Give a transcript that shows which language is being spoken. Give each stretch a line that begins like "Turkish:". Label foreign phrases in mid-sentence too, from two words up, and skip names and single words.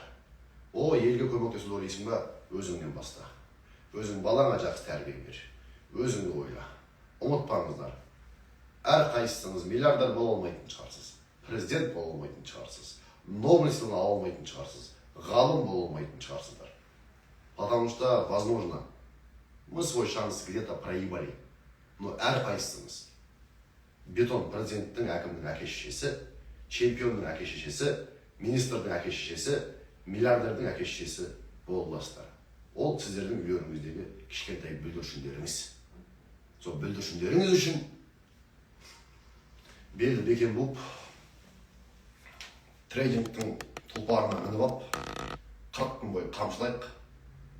Kazakh: Елге көмектесуді ойлайсың ба, өзіңнен баста. Өзің балаңа жақсы тәрбие бер. Өзіңді ойла. Ұмытпаңыздар. Әр қайсыңыз миллиардар бола алмайтын шығарсыз. Президент бола алмайтын шығарсыз. Нобель сыйлығын ала алмайтын шығарсыз. Ғалым бола алмайтын шығарсыздар.
Russian: Потому что, возможно, мы свой шанс где-то проебали.
Kazakh: Но әр қайсыңыз бетон президенттің әкімнің әке-шешесі, чемпионның әке-шешесі, министрдің әке-шешесі, миллиардердің әке-шешесі боласыздар. Ол сіздердің үйлеріңіздегі кішкентай бүлдіршіндеріңіз. Сол бүлдіршіндеріңіз үшін белді бекем болып, трейдингтің тұлпарына мініп алып, 40 күн бойы қамшылайық.